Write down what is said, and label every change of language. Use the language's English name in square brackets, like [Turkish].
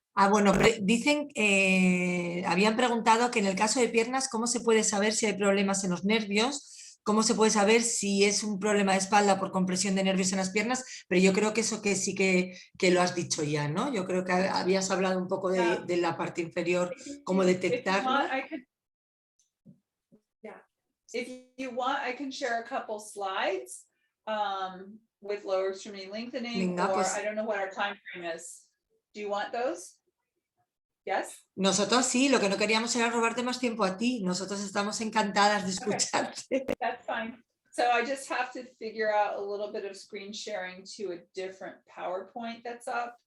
[Spanish] Bueno, dicen, habían preguntado que en el caso de piernas, ¿cómo se puede saber si hay problemas en los nervios? ¿Cómo se puede saber si es un problema de espalda por compresión de nervios en las piernas? Pero yo creo que eso que sí que lo has dicho ya, ¿no? Yo creo que habías hablado un poco de la parte inferior, cómo detectarlo. [English] If you want, I can share a couple slides with lower extremity lengthening. [Spanish] Venga, [English] or [Spanish] pues, [English] I don't know what our time frame is. Do you want those? Yes. [Spanish] Nosotros sí, lo que no queríamos era robarte más tiempo a ti. Nosotros estamos encantadas de escucharte. [English] That's fine. So I just have to figure out a little bit of screen sharing to a different PowerPoint that's up.